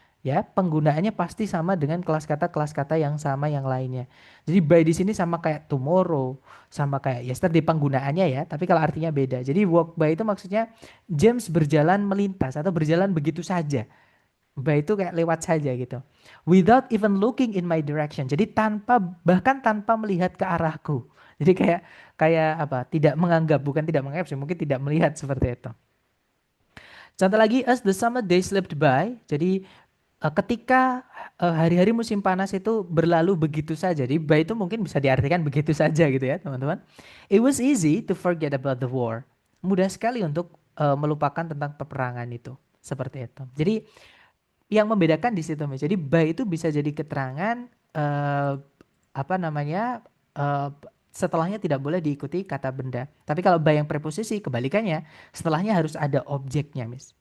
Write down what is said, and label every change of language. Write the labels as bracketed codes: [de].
[id] Ya, penggunaannya pasti sama dengan kelas kata yang sama yang lainnya. Jadi by di sini sama kayak tomorrow, sama kayak yesterday penggunaannya ya. Tapi kalau artinya beda. Jadi walk by itu maksudnya James berjalan melintas atau berjalan begitu saja. By itu kayak lewat saja gitu. [en] Without even looking in my direction. [id] Jadi bahkan tanpa melihat ke arahku. Jadi kayak kayak apa? Tidak menganggap, bukan tidak menganggap sih, mungkin tidak melihat seperti itu. Contoh lagi, [en] as the summer day slipped by. [id] Jadi ketika hari-hari musim panas itu berlalu begitu saja. Jadi by itu mungkin bisa diartikan begitu saja gitu ya, teman-teman. [en] It was easy to forget about the war. [id] Mudah sekali untuk melupakan tentang peperangan itu. Seperti itu. Jadi yang membedakan di situ, Mas. Jadi by itu bisa jadi keterangan apa namanya setelahnya tidak boleh diikuti kata benda. Tapi kalau by yang preposisi kebalikannya, setelahnya harus ada objeknya, Miss.